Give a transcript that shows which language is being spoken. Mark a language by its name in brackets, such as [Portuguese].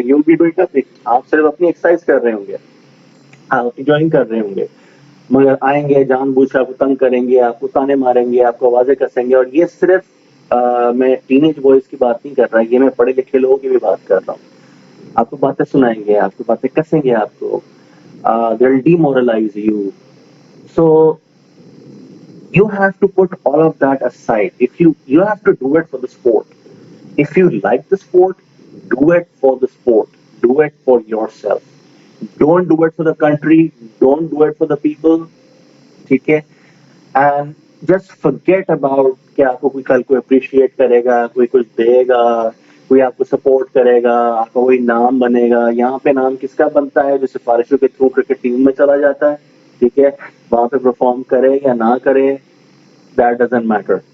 [English] you be doing nothing, [Urdu] آپ صرف اپنی ایکسرسائز کر رہے ہوں گے, آپ انجوائنگ کر رہے ہوں گے, مگر آئیں گے جان بوجھ کر آپ کو تنگ کریں گے, آپ کو تانے ماریں گے, آپ کو آوازیں کسیں گے. اور یہ صرف میں ٹین ایج بوائز کی بات نہیں کر رہا, یہ میں پڑھے لکھے لوگوں کی بھی بات کر رہا ہوں. آپ کو باتیں سنائیں گے, آپ کو باتیں کسیں گے, آپ کو [English] they'll demoralize you. So you have to put all of that aside. If you have to do it for the sport. If you like the sport, do it for the sport. Do it for yourself. Don't do it for the country. Don't do it for the people. [Urdu] ٹھیک ہے. [English] and just forget about [Urdu] کہ آپ کو کوئی کل کو appreciate کرے گا, کوئی کچھ دے گا, کوئی آپ کو سپورٹ کرے گا, آپ کا کوئی نام بنے گا. یہاں پہ نام کس کا بنتا ہے, جو سفارشوں کے تھرو کرکٹ ٹیم میں چلا جاتا ہے, ٹھیک ہے. وہاں پہ پرفارم کرے یا نہ کرے, [English] that doesn't matter,